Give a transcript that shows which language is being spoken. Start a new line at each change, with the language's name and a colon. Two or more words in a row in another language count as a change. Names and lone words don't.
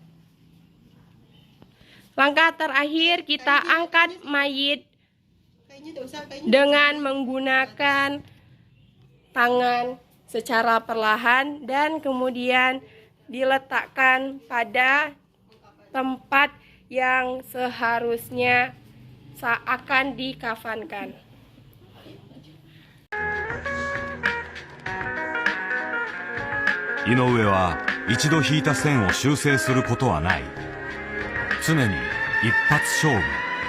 Indonesian: Langkah terakhir kita angkat mayit dengan menggunakan tangan secara perlahan dan kemudian diletakkan pada tempat yang seharusnya akan dikafankan.
Japanese: 井上は一度引いた線を修正することはない。常に一発勝負。